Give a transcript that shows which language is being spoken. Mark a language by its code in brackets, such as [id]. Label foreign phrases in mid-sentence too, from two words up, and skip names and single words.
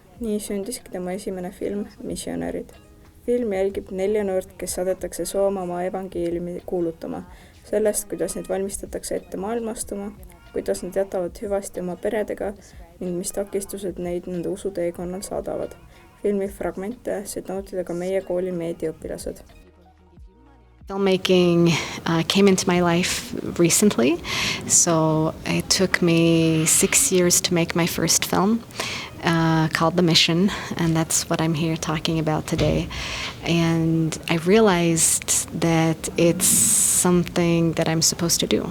[et] Nii sündiski tema esimene film Missionärid. Film jälgib 4 noort, kes saadetakse Soomaa evangeeliumi kuulutama. Sellest, kuidas neid valmistatakse ette maailmastuma, kuidas nad jätavad hüvasti oma peredega ning mis takistused neid nende usuteekonnal saadavad. Filmi fragmente said nautida ka meie kooli meediaõpilased. [en] Filmmaking came into my life recently, so it took me 6 years to make my first film called The Mission, and that's what I'm here talking about today. And I realized that it's something that I'm supposed to do.